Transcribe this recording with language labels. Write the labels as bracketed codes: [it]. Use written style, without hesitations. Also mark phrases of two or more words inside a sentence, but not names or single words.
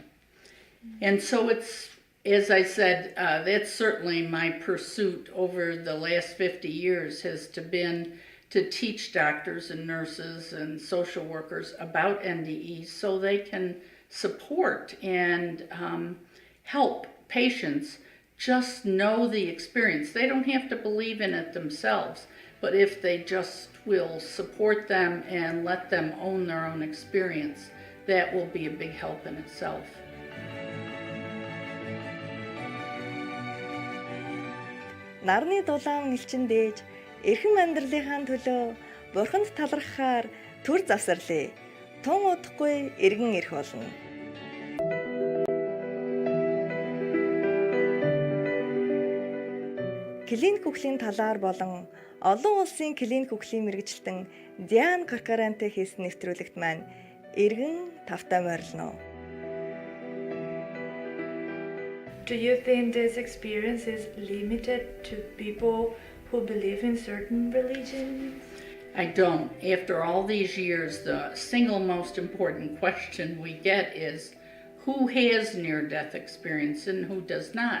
[en] And so it's, as I said, that's certainly my pursuit over the last 50 years has been to teach doctors and nurses and social workers about NDEs so they can support and help patients just know the experience. They don't have to believe in it themselves, but if they just will support them and let them own their own experience, that will be a big help in itself. [mn] Нарны дулаан элчин дээж эрхэм амьдралынхаа төлөө бурханд талархахаар төр завсарлаа. Тун удахгүй эргэн ирэх болно. Клиник үхлийн талаар болон олон улсын клиник үхлийн мэргэжилтэн Diane Corcoranтэй хийсэн нэвтрүүлэгт маань эргэн тавтай морилно. [en] Do you think this experience is limited to people who believe in certain religions? I don't. After all these years, the single most important question we get is who has near-death experience and who does not?